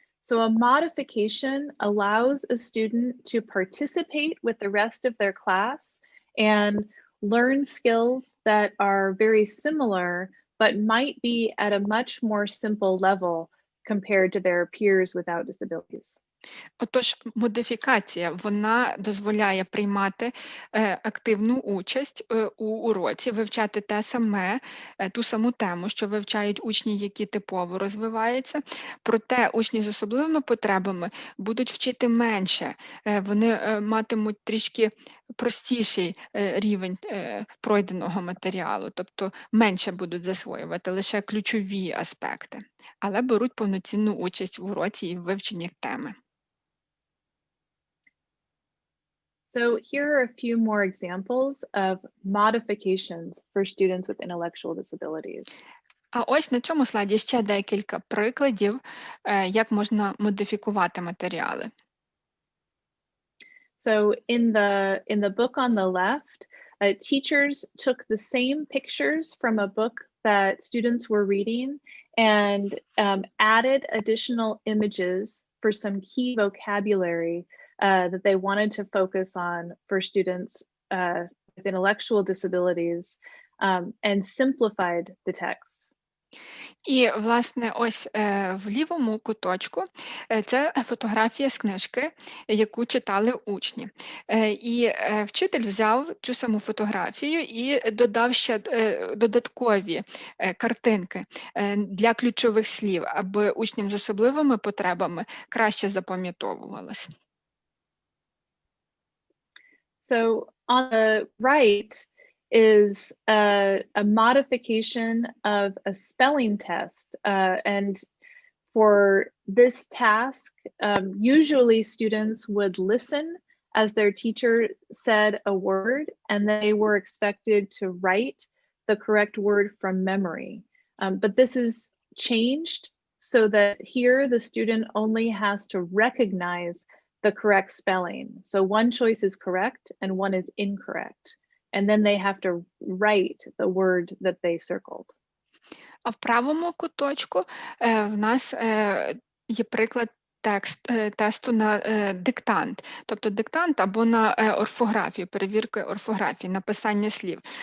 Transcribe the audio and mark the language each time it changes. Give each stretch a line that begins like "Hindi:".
English: So a modification allows a student to participate with the rest of their class and learn skills that are very similar, but might be at a much more simple level compared to their peers without disabilities.
Ukrainian: Отож, модифікація, вона дозволяє приймати активну участь у уроці, вивчати те саме, ту саму тему, що вивчають учні, які типово розвиваються. Проте учні з особливими потребами будуть вчити менше, вони матимуть трішки простіший рівень пройденого матеріалу, тобто менше будуть засвоювати лише ключові аспекти, але беруть повноцінну участь в уроці і в вивченні теми.
English: So here are a few more examples of modifications for students with intellectual disabilities.
Ukrainian: А ось на цьому слайді ще декілька прикладів, як можна модифікувати матеріали.
English: So in the book on the left, teachers took the same pictures from a book that students were reading and added additional images for some key vocabulary that they wanted to focus on for students with intellectual disabilities, and simplified the text.
Ukrainian: І, власне, ось в лівому куточку це фотографія з книжки, яку читали учні. І вчитель взяв цю саму фотографію і додав ще додаткові картинки для ключових слів, аби учням з особливими потребами краще запам'ятовувалось.
English: So on the right is a modification of a spelling test. And for this task, usually students would listen as their teacher said a word, and they were expected to write the correct word from memory. But this is changed so that here the student only has to recognize the correct spelling. So one choice is correct and one is incorrect. And then they have to write the word that they circled.
Ukrainian: А в правому куточку в нас є приклад тесту на диктант, тобто диктант або на орфографію, перевірки орфографії, написання слів.